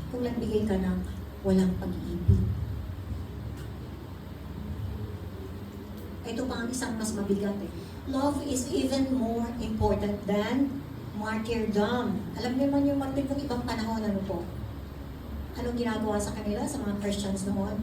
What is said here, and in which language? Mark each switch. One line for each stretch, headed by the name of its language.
Filipino: Kung nagbigay ka ng walang pag-ibig. Ito pa ang isang mas mabigat eh.
English: Love is even more important than martyrdom.
Filipino: Alam niyo man yung martyrdom ibang panahon, ano po? Anong ginagawa sa kanila, sa mga Christians noon?